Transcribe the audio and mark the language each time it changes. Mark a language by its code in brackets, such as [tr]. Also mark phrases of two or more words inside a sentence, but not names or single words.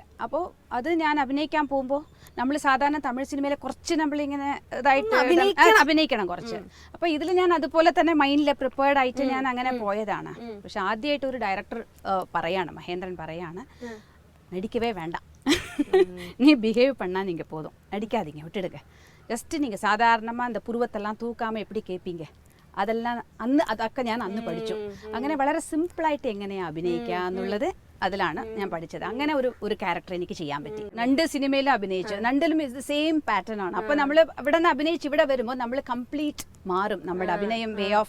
[ml] അപ്പോൾ അത് ഞാൻ അഭിനയിക്കാൻ പോകുമ്പോൾ നമ്മൾ സാധാരണ തമിഴ് സിനിമയിലെ കുറച്ച് നമ്മളിങ്ങനെ ഇതായിട്ട് അഭിനയിക്കണം കുറച്ച്. അപ്പൊ ഇതിൽ ഞാൻ അതുപോലെ തന്നെ മൈൻഡിൽ പ്രിപ്പയർഡ് ആയിട്ട് ഞാൻ അങ്ങനെ പോയതാണ്. പക്ഷെ ആദ്യമായിട്ട് ഒരു ഡയറക്ടർ പറയാണ്, മഹേന്ദ്രൻ പറയാണ്, നടിക്കവേ വേണ്ട, [ta] நீ பிஹேவ் பண்ணா நீங்க போதும், நடிக்காதீங்க, விட்டுடுங்க, ஜஸ்ட் நீங்க சாதாரணமா அந்த புருவத்தெல்லாம் தூக்காம எப்படி கேட்பீங்க, [ml] അതെല്ലാം അതൊക്കെ ഞാൻ അന്ന് പഠിച്ചു. അങ്ങനെ വളരെ സിമ്പിളായിട്ട് എങ്ങനെയാ അഭിനയിക്കുക എന്നുള്ളത് അതിലാണ് ഞാൻ പഠിച്ചത്. അങ്ങനെ ഒരു ക്യാരക്ടർ എനിക്ക് ചെയ്യാൻ പറ്റി. രണ്ട് സിനിമയിലും അഭിനയിച്ചു, രണ്ടിലും [en] same pattern [ml] ആണ്. അപ്പൊ നമ്മൾ ഇവിടെ നിന്ന് അഭിനയിച്ച് ഇവിടെ വരുമ്പോൾ നമ്മൾ കംപ്ലീറ്റ് മാറും നമ്മുടെ അഭിനയം, [en] way of.